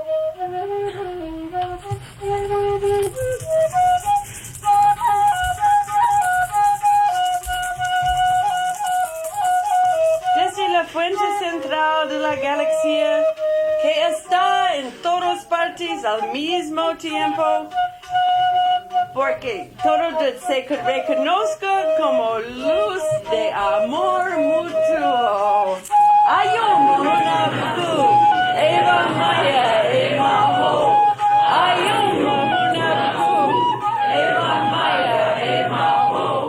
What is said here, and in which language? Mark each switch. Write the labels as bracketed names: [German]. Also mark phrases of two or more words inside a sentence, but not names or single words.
[Spanish] Desde la fuente central de la galaxia, que está en todas partes al mismo tiempo, porque todo se reconozca como luz de amor mutuo. Ayomuna Budu, Eva Maya, Eva Ho. Ayomuna Budu, Eva Maya, Eva Ho.